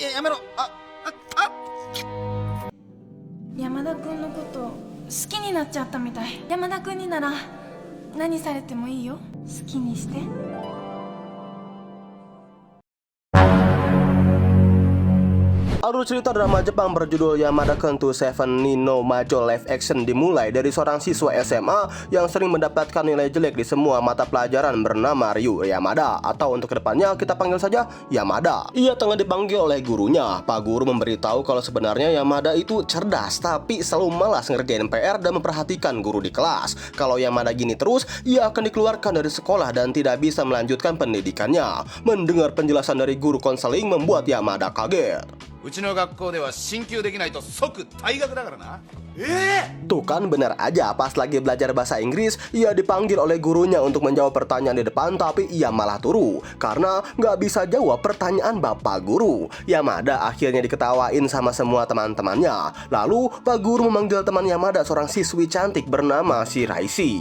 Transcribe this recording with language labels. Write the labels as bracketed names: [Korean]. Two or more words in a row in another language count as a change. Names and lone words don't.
[Japanese] ろ。山田君のこと好きになっちゃったみたい。山田君になら何されてもいいよ。好きにして。 [Indonesian] Alur cerita drama Jepang berjudul Yamada Kentu Seven Nino Majo live action dimulai dari seorang siswa SMA yang sering mendapatkan nilai jelek di semua mata pelajaran bernama Ryu Yamada, atau untuk kedepannya kita panggil saja Yamada. Ia tengah dipanggil oleh gurunya. Pak guru memberitahu kalau sebenarnya Yamada itu cerdas, tapi selalu malas ngerjain PR dan memperhatikan guru di kelas. Kalau Yamada gini terus, ia akan dikeluarkan dari sekolah dan tidak bisa melanjutkan pendidikannya. Mendengar penjelasan dari guru konseling membuat Yamada kaget. [Japanese] うちの学校では進級できないと即退学だからな。 [Indonesian] Tuh kan benar aja, pas lagi belajar bahasa Inggris, ia dipanggil oleh gurunya untuk menjawab pertanyaan di depan, tapi ia malah turu karena nggak bisa jawab pertanyaan bapak guru. Yamada akhirnya diketawain sama semua teman-temannya. Lalu pak guru memanggil teman Yamada, seorang siswi cantik bernama Shiraishi.